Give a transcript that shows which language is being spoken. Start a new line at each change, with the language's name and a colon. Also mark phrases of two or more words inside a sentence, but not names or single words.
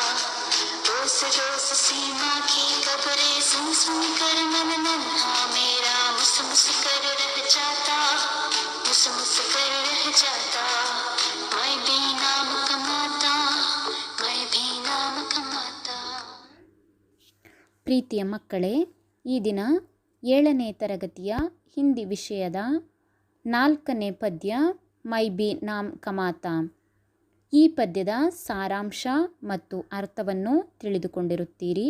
Hindi: रोज रोज सीमा की खबरें सुन सुन कर मन नन्हा मेरा मुस मुस कर रह जाता, मुस मुस कर रह जाता. मैं भी नाम कमाता, मैं भी नाम कमाता.
Kannada: ಪ್ರೀತಿಯ ಮಕ್ಕಳೇ, ಈ ದಿನ 7ನೇ ತರಗತಿಯ ಹಿಂದಿ ವಿಷಯದ 4ನೇ ಪದ್ಯ ಮೈ ಬಿ ನಾಮ್ ಕಮಾತಾ ಈ ಪದ್ಯದ ಸಾರಾಂಶ ಮತ್ತು ಅರ್ಥವನ್ನು ತಿಳಿದುಕೊಂಡಿರುತ್ತೀರಿ.